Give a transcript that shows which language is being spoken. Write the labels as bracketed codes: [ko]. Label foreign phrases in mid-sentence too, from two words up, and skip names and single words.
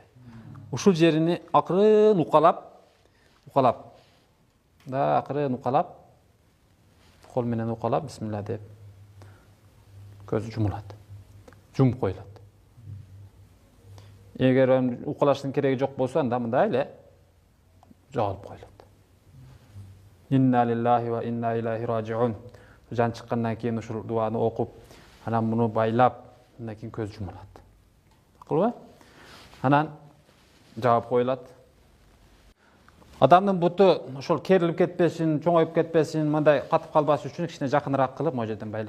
[ky] Ушул жерини акырын укалап, да акырын укалап, кол менен укалап, бисмилла деп көзү жумулат. Жумуп коюлат. Эгер укалаштын кереги жок болсо, анда мындай эле жоголуп коюлат. [ar] إنا لله وإنا إليه راجعون. [ky] Жан чыккандан кийин ушул дуаны окуп, анан муну байлап, андан кийин көз жумулат. Акылбы? Анан жаап коюлат. Адамдын буту ошол керилип кетпесин, чоңоюп кетпесин, мындай катып калбас үчүн кичине жакыныраак кылып, могу жерден байла.